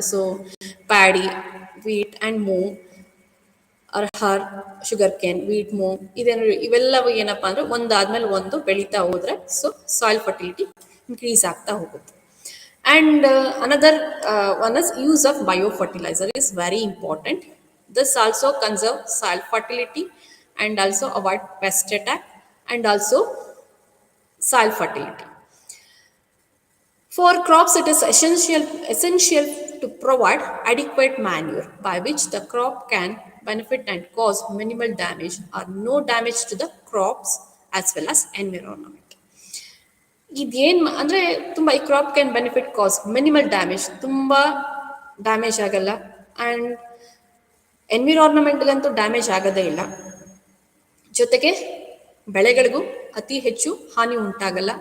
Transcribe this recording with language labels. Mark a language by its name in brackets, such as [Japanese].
[Kannada] So paddy, wheat and moong, arhar, sugarcane, wheat, moong, ಇವೆಲ್ಲವೂ ಏನಪ್ಪಾ ಅಂದರೆ ಒಂದಾದ್ಮೇಲೆ ಒಂದು ಬೆಳೀತಾ ಹೋದ್ರೆ ಸೊ ಸಾಯಿಲ್ ಫರ್ಟಿಲಿಟಿ ಇನ್ಕ್ರೀಸ್ ಆಗ್ತಾ ಹೋಗುತ್ತೆ. [English] And another one is use of bio fertiliser is very important. This also conserve soil fertility and also avoid pest attack and also soil fertility. For crops, it is essential to provide adequate manure by which the crop can benefit and cause minimal damage or no damage to the crops as well as environment. [Kannada] ಇದೇನು ಅಂದರೆ ತುಂಬ ಈ [English] crop can benefit cause minimal damage, [Kannada] ತುಂಬ damage ಆಗಲ್ಲ, and ಎನ್ವಿರಾನ್ಮೆಂಟ್ಗಂತೂ damage ಆಗೋದೇ ಇಲ್ಲ, ಜೊತೆಗೆ ಬೆಳೆಗಳಿಗೂ ಅತಿ ಹೆಚ್ಚು ಹಾನಿ ಉಂಟಾಗಲ್ಲ.